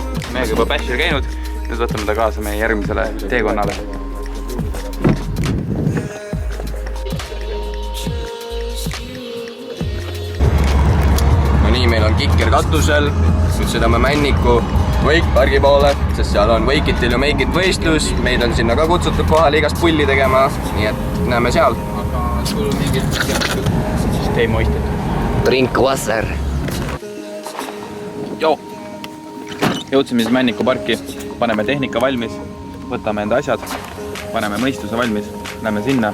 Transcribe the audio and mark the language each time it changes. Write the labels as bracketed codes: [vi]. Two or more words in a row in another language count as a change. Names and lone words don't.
[et] Meiega juba Bashir käinud. Nüüd võtame ta kaasa meie järgmisele teekonnale. No nii, meil on kikker katusel. Nüüd sõidame Männiku Wakeparki poole, sest seal on Wake it till you make it võistlus. Meid on sinna ka kutsutud kohale igast pulli tegema, nii et näeme seal. Aga sul mingit süsteem hoistud. [en] Drink wasser. [et] Joo! Jõudsime siis Männiku parki. Paneme tehnika valmis, võtame enda asjad, paneme mõistuse valmis, lähme sinna.